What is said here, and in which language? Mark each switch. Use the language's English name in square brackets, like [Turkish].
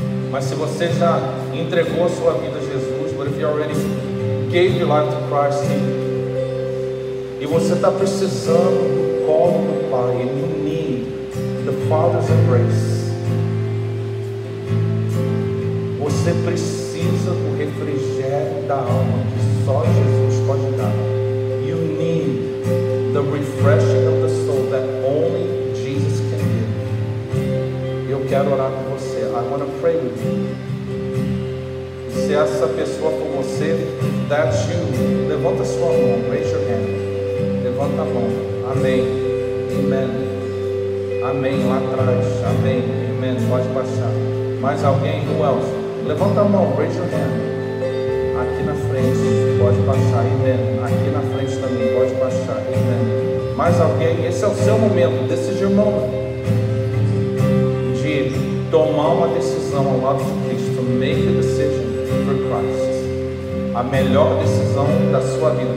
[Portuguese] Mas se você já entregou a sua vida a Jesus, [English] but if you already gave your life to Christ, [Portuguese] e você está precisando do colo do Pai, [English] and you need the Father's embrace, [Portuguese] você precisa do refrigério da alma que só Jesus pode dar. [English] You need the refreshing of the soul that only Jesus can give. [Portuguese] Eu quero orar com você. [English] I want to pray with you. [Portuguese] Se essa pessoa for você, [English] that's you. [Portuguese] Levanta sua mão, [English] raise your hand. [Portuguese] Levanta a mão. Amém. Amen. Amém. Lá atrás. Amém. Amen. Pode baixar. Mais alguém? [English] Who else? [Portuguese] Levanta a mão, [English] raise your hand. [Portuguese] Aqui na frente, pode baixar. Amen. Aqui na frente também, pode baixar. Amen. Mais alguém? Esse é o seu momento. [English] This is your moment. [Portuguese] De tomar uma decisão ao lado de Cristo. [English] To make a decision for Christ. [Portuguese] A melhor decisão da sua vida.